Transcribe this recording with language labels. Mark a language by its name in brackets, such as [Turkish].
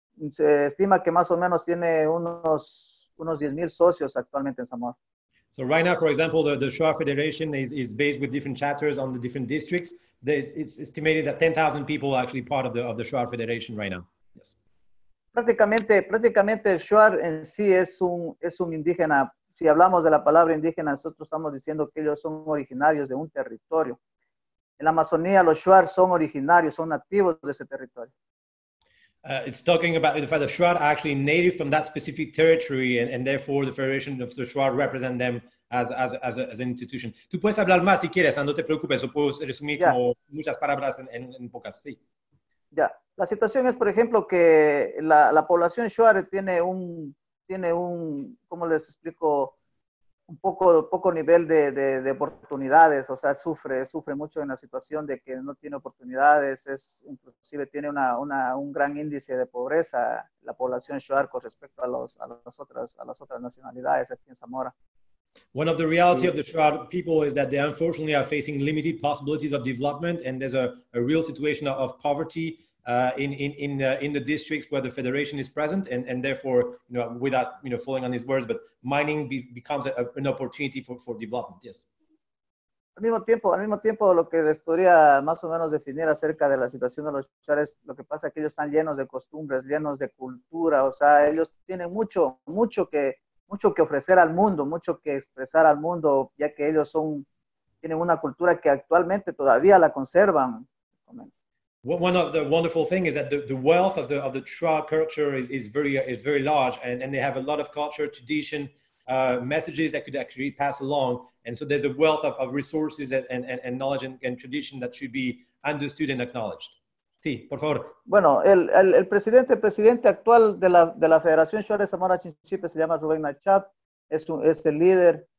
[Spanish] Se estima que más o menos tiene unos 10,000 socios actualmente en Zamora. [English] So right now, for example, the Shuar Federation is based with different chapters on the different districts. It's estimated that 10,000 people are actually part of the Shuar Federation right now. Yes. [Spanish] Prácticamente el Shuar en sí es un indígena. Si hablamos de la palabra indígena, nosotros estamos diciendo que ellos son originarios de un territorio. En la Amazonía, los Shuar son originarios, son nativos de ese territorio. [English] It's talking about the fact that Shuar are actually native from that specific territory, and therefore the Federation of the Shuar represent them as an institution. [Spanish] Tú puedes hablar más si quieres, no te preocupes, o puedo resumir como muchas palabras en pocas, sí. Ya, la situación es, por ejemplo, que la población Shuar tiene un, ¿cómo les explico? Un poco nivel de oportunidades, o sea, sufre mucho en la situación de que no tiene oportunidades, inclusive tiene un gran índice de pobreza la población Shuar con respecto a las otras nacionalidades aquí en Zamora. [English] One of the reality of the Shuar people is that they unfortunately are facing limited possibilities of development, and there's a real situation of poverty in the districts where the federation is present, and therefore, without falling on his words, but mining becomes an opportunity for development. Yes. [Spanish] Al mismo tiempo, lo que les podría más o menos definir acerca de la situación de los Shuares, lo que pasa es que ellos están llenos de costumbres, llenos de cultura, o sea, ellos tienen mucho que ofrecer al mundo, mucho que expresar al mundo, ya que ellos tienen una cultura que actualmente todavía la conservan. [English] One of the wonderful things is that the wealth of the Shuar culture is very large, and they have a lot of culture, tradition, messages that could actually pass along, and so there's a wealth of resources and knowledge and tradition that should be understood and acknowledged. [Spanish] Sí, por favor. Bueno, el presidente actual de la Federación Shuar de Zamora Chinchipe se llama Rubén Nachap, es el líder.